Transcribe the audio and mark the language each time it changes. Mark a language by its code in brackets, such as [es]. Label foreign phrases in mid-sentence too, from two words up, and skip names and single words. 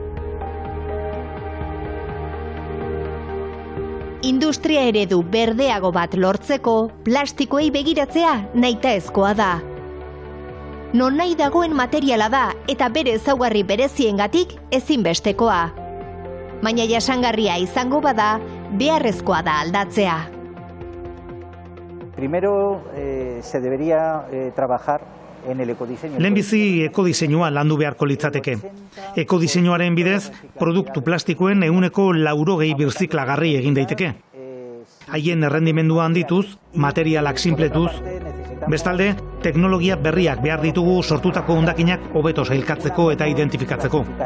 [eu] Industria eredu berdeago bat lortzeko, plastikoei begiratzea nahitaezkoa da. Non nahi dagoen materiala da eta bere ezaugarri bereziengatik ezinbestekoa. Baina jasangarria izango bada, beharrezkoa da aldatzea. [es] Primero se debería trabajar en el ecodiseño. [eu] Lehenbizi ekodiseinua landu beharko litzateke. Ekodiseinuaren bidez, produktu plastikoen 80% birziklagarri egin daiteke. Haien errendimendua handituz, materialak sinpletuz, bestalde, teknologia berriak behar ditugu sortutako hondakinak hobeto sailkatzeko eta identifikatzeko.